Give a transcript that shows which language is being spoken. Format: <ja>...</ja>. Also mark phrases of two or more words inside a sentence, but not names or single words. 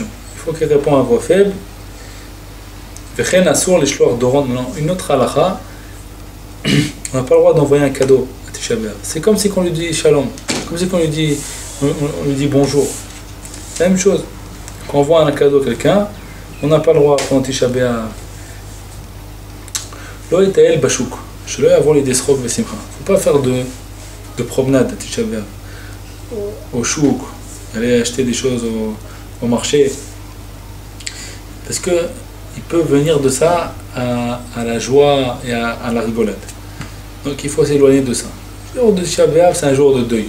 <fr>Il faut qu'il réponde à voix faible. Une autre halakha, on n'a pas le droit d'envoyer un cadeau à Tisha B'Av. C'est comme si on lui dit shalom, comme si on lui dit bonjour. C'est la même chose. Quand on envoie un cadeau à quelqu'un, on n'a pas le droit pendant Tisha B'Av.</fr> <he>לא יטייל בשוק שלא יבוא לידי שחוק ושמחה.</he> <fr>Faut pas faire de promenade à Tisha B'Av. Au chouk, aller acheter des choses au marché. Parce que il peut venir de ça à la joie et à la rigolade. Donc il faut s'éloigner de ça. Le jour de Tisha B'Av, c'est un jour de deuil.</fr>